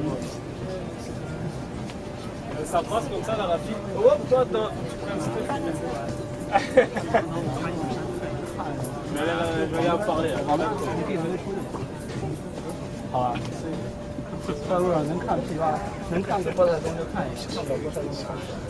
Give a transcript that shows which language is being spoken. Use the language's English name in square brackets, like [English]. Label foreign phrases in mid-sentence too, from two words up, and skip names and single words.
[French] Ça passe comme ça dans la file. Oh, toi, attends, tu prends un petit peu. Mais là, je vais y en parler. [Chinese] 好啊，到路上能看批发，能看播的咱就看一下，看不了播的就看。